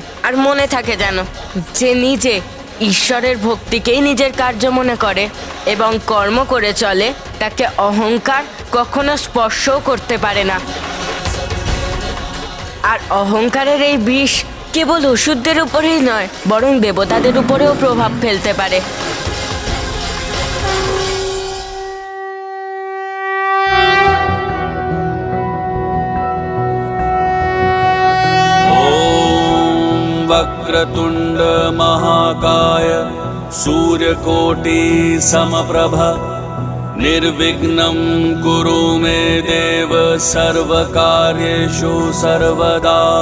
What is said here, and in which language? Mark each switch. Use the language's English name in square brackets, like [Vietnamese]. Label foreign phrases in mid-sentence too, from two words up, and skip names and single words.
[Bangla] আর মনে থাকে যেন, যে নিজে ঈশ্বরের ভক্তিকেই নিজের কার্য মনে করে এবং কর্ম করে চলে, তাকে অহংকার কখনো স্পর্শও করতে পারে না। আর অহংকারের এই বিষ কেবল অসুরদের উপরেই নয়, বরং দেবতাদের উপরেও প্রভাব ফেলতে পারে। [Sanskrit] वक्रतुण्ड महाकाय सूर्यकोटि समप्रभ निर्विघ्नं कुरु मे देव सर्वकार्येषु सर्वदा।